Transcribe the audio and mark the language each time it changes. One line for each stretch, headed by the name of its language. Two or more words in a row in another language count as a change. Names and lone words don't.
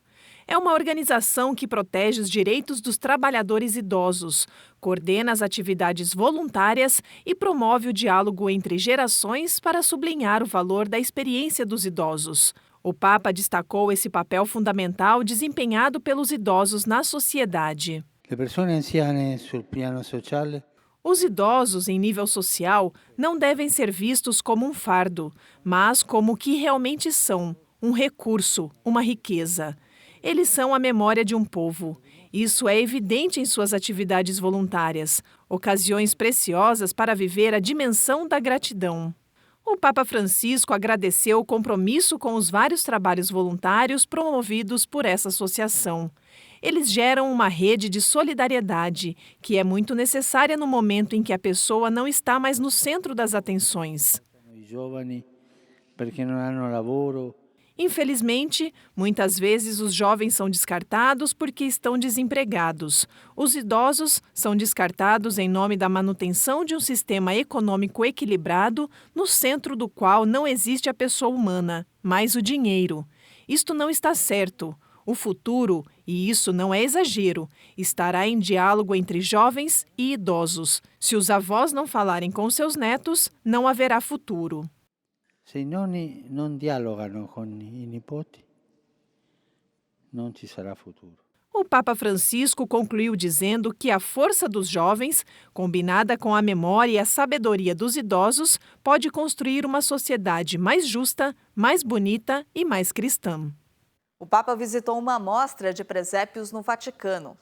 Portuguese: É uma organização que protege os direitos dos trabalhadores idosos, coordena as atividades voluntárias e promove o diálogo entre gerações para sublinhar o valor da experiência dos idosos. O Papa destacou esse papel fundamental desempenhado pelos idosos na sociedade.
Italian: Le persone anziane sul piano sociale
Portuguese: Os idosos em nível social não devem ser vistos como um fardo, mas como o que realmente são, um recurso, uma riqueza. Eles são a memória de um povo. Isso é evidente em suas atividades voluntárias, ocasiões preciosas para viver a dimensão da gratidão. O Papa Francisco agradeceu o compromisso com os vários trabalhos voluntários promovidos por essa associação. Eles geram uma rede de solidariedade, que é muito necessária no momento em que a pessoa não está mais no centro das atenções.
Italian: i giovani perché non hanno lavoro.
Portuguese: Infelizmente, muitas vezes os jovens são descartados porque estão desempregados. Os idosos são descartados em nome da manutenção de um sistema econômico equilibrado, no centro do qual não existe a pessoa humana, mas o dinheiro. Isto não está certo. O futuro, e isso não é exagero, estará em diálogo entre jovens e idosos. Se os avós não falarem com seus netos, não haverá futuro.
Italian: Se i nonni non dialogano con i nipoti, non ci sarà futuro.
Portuguese: O Papa Francisco concluiu dizendo que a força dos jovens, combinada com a memória e a sabedoria dos idosos, pode construir uma sociedade mais justa, mais bonita e mais cristã. O Papa visitou uma amostra de presépios no Vaticano.